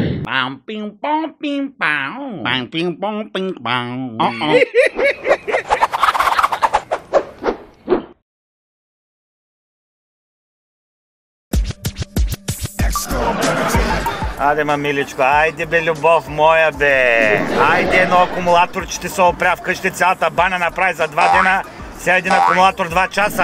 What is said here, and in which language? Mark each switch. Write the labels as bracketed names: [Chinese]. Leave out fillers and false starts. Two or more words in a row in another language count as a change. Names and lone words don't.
[Bulgarian] Pam, ping, pong, ping, pow. Pam, ping, pong, ping, pow. Айде, мамиличко, айде бе, любов моя бе. Айде, едно акумулатор, че ти се опря вкъщи, цялата баня направи за 2 дена, сега един акумулатор 2 часа.